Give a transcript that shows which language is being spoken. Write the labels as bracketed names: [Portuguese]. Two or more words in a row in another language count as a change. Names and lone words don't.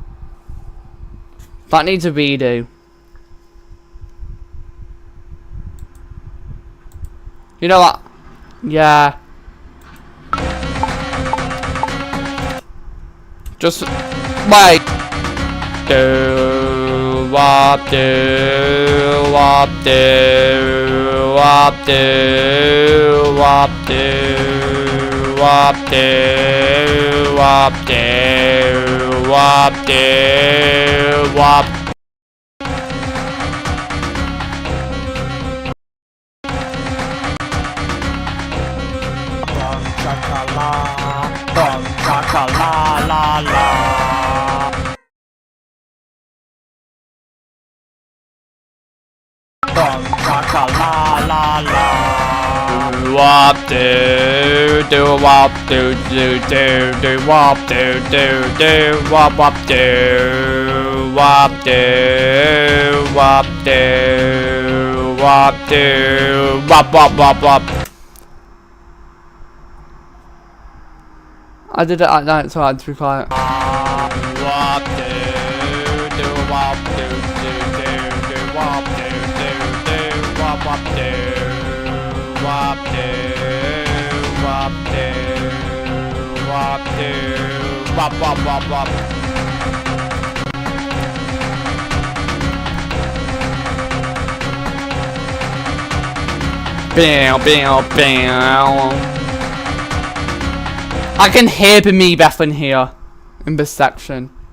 [English] That needs a redo. You know what? Yeah. Just wait. Do wop do wop do wop do wop do wop do wop do wop do wop. Bum chaka la la la. Bum chaka la la la. Wop do wop do wop do wop wop do wop do wop wop. I did it at night, so I had to be quiet. Wop do wop do wop do wop wop do wop do wop wop wop wop. Bow. I can hear me baffling here in this section.